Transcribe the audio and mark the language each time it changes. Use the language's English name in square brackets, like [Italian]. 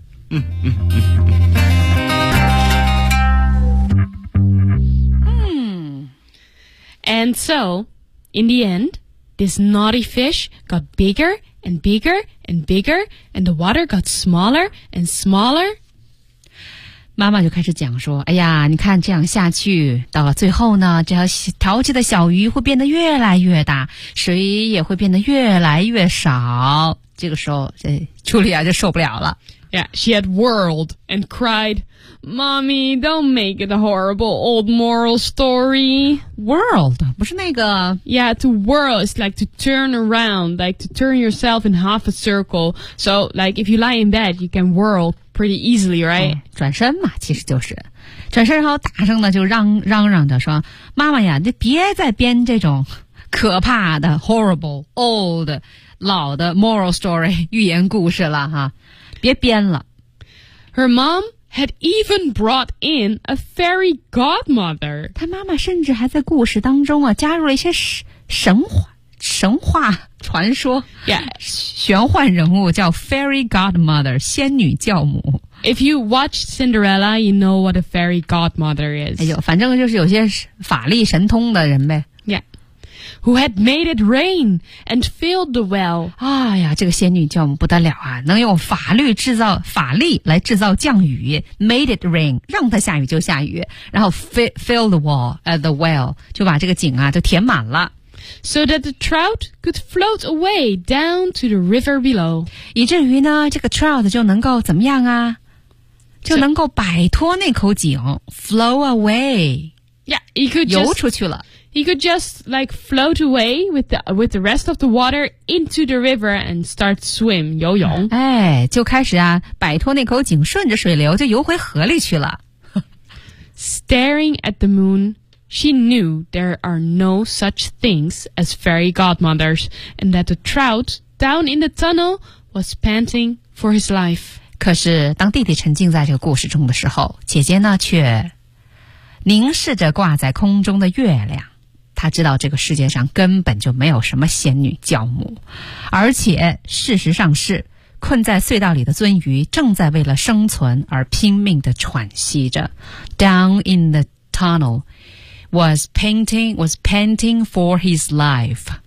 [English] And so, in the end, this naughty fish got bigger and bigger and bigger, and the water got smaller and smaller. [Chinese] 妈妈就开始讲说，哎呀，你看这样下去，到了最后呢，这条淘气的小鱼会变得越来越大，水也会变得越来越少。这个时候，这茱莉亚就受不了了。 [English] Yeah, she had whirled and cried, Mommy, don't make it a horrible old moral story. [Chinese] Whirled, 不是那个 [English] Yeah, to whirl is like to turn around, like to turn yourself in half a circle. So, like, if you lie in bed, you can whirl pretty easily, right?、 [Chinese] 嗯、转身嘛，其实就是。转身然后大声的就嚷嚷着说，妈妈呀，你别再编这种可怕的 [English] horrible, old, [Chinese] 老的 [English] moral story, [Chinese] 寓言故事了哈。别编了。 [English] Her mom had even brought in a fairy godmother. [Chinese] 她妈妈甚至还在故事当中啊加入了一些神话传说。 [English] Yeah. [Chinese] 玄幻人物叫 fairy godmother, 仙女教母。 [English] If you watch Cinderella, you know what a fairy godmother is. [Chinese] 哎呦反正就是有些法力神通的人呗。 [English] Yeah. Who had made it rain and filled the well. [Chinese] 哎呀这个仙女教母不得了啊能用法律制造法力来制造降雨 [English] made it rain, [Chinese] 让它下雨就下雨然后 [English] fill the well, [Chinese] 就把这个井啊就填满了。 [English] So that the trout could float away down to the river below. [Chinese] 以至于呢这个 trout 就能够怎么样啊就能够摆脱那口井 [English] flow away. Yeah, he could just... [Chinese] 游出去了。 [English] He could just like float away with the rest of the water into the river and start swim, 游泳。 [Chinese] 哎就开始啊摆脱那口井顺着水流就游回河里去了。 [English] Staring at the moon, she knew there are no such things as fairy godmothers and that the trout down in the tunnel was panting for his life. [Chinese] 可是当弟弟沉浸在这个故事中的时候姐姐呢却凝视着挂在空中的月亮。他知道这个世界上根本就没有什么仙女教母，而且事实上是困在隧道里的鳟鱼正在为了生存而拼命地喘息着。 [English] Down in the tunnel was panting for his life.